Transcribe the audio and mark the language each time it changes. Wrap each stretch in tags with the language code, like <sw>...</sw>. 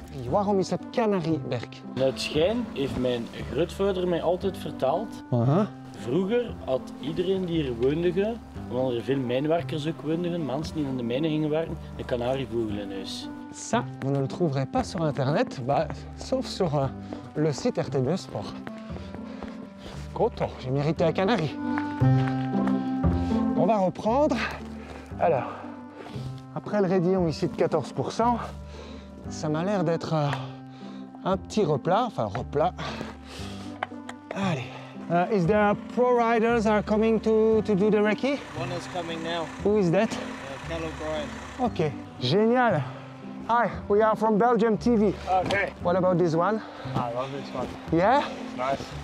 <nl>Waarom is dat Canariberg? Het schijn heeft mijn grootvader mij altijd verteld. Vroeger had iedereen die hier woonde, omdat er veel mijnwerkers ook woonden, mensen die in de mijnen gingen werken, een kanarievogel in huis.</nl> <fr>Ça, vous ne le trouverez pas sur internet, sauf sur le site RTB Sport. Content, j'ai mérité un canari. On va reprendre. Alors, après le raidillon ici de 14%, ça m'a l'air d'être un petit replat, enfin replat. Allez.</fr> <en>Is there pro riders are coming to do the recce? One is coming now. Who is that? Cal O'Brien.</en> <fr>Okay, génial.</fr> <en>Hi, we are from Belgium TV. Okay. What about this one? I love this one. Yeah? It's nice.</en>